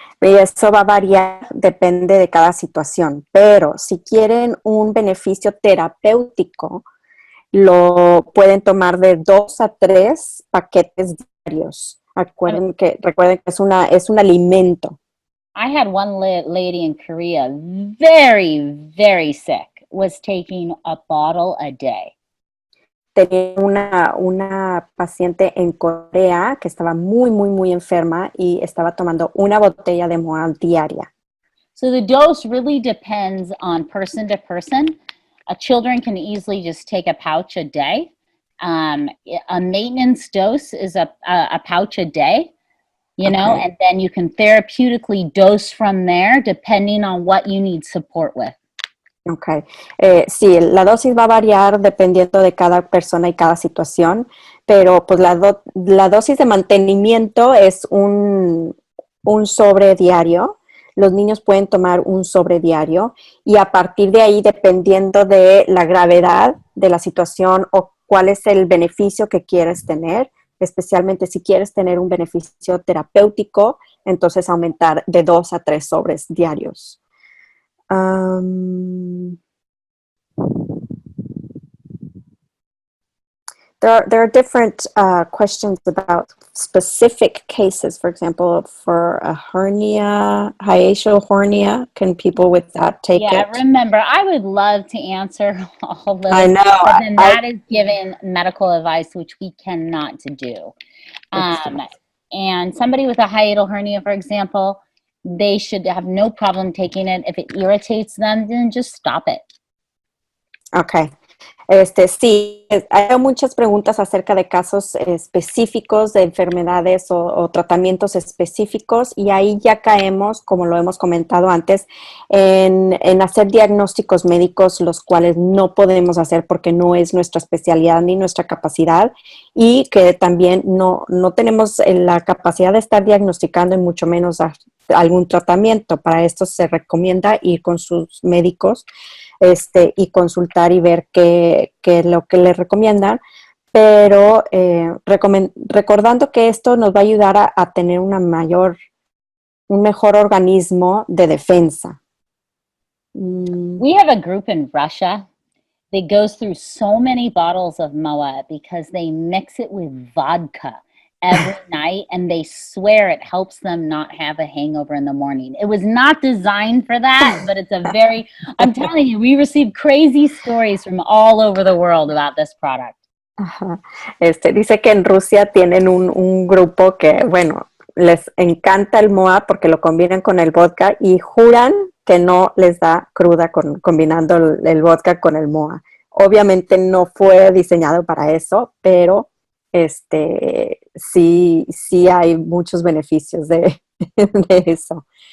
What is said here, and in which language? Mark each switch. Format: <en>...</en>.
<es>Y eso va a variar, depende de cada situación. Pero si quieren un beneficio terapéutico, lo pueden tomar de 2 a 3 paquetes diarios. Recuerden que es un alimento.</es> <en>I had one lady in Korea, very, very sick, was taking a bottle a day.</en> <es>Tenía una paciente en Corea que estaba muy, muy, muy enferma y estaba tomando una botella de MOA diaria.</es> <en>So the dose really depends on person to person. Children can easily just take a pouch a day. A maintenance dose is a pouch a day, and then you can therapeutically dose from there depending on what you need support with.</en> <es>Ok, sí, la dosis va a variar dependiendo de cada persona y cada situación, pero pues la dosis de mantenimiento es un sobre diario, los niños pueden tomar un sobre diario y a partir de ahí, dependiendo de la gravedad de la situación o cuál es el beneficio que quieres tener, especialmente si quieres tener un beneficio terapéutico, entonces aumentar de 2 a 3 sobres diarios.</es> <en>There are different questions about specific cases. For example, for a hernia, hiatal hernia, can people with that take Yeah, it? remember, I would love to answer all those. I know. But then that is giving medical advice, which we cannot do. And somebody with a hiatal hernia, for example, they should have no problem taking it. If it irritates them, then just stop it. Okay.</en> <es>Sí, hay muchas preguntas acerca de casos específicos de enfermedades o tratamientos específicos y ahí ya caemos, como lo hemos comentado antes, en hacer diagnósticos médicos, los cuales no podemos hacer porque no es nuestra especialidad ni nuestra capacidad y que también no tenemos la capacidad de estar diagnosticando y mucho menos algún tratamiento. Para esto se recomienda ir con sus médicos y consultar y ver qué es lo que les recomiendan, pero recordando que esto nos va a ayudar a tener un mejor organismo de defensa.</es> <en>We have a group in Russia that goes through so many bottles of MOA because they mix it with vodka every night and they swear it helps them not have a hangover in the morning. It was not designed for that, but it's I'm telling you, we received crazy stories from all over the world about this product.</en> <es>Ajá. Dice que en Rusia tienen un grupo que, bueno, les encanta el MOA porque lo combinan con el vodka y juran que no les da cruda combinando el vodka con el MOA. Obviamente no fue diseñado para eso, pero sí hay muchos beneficios de eso.</es>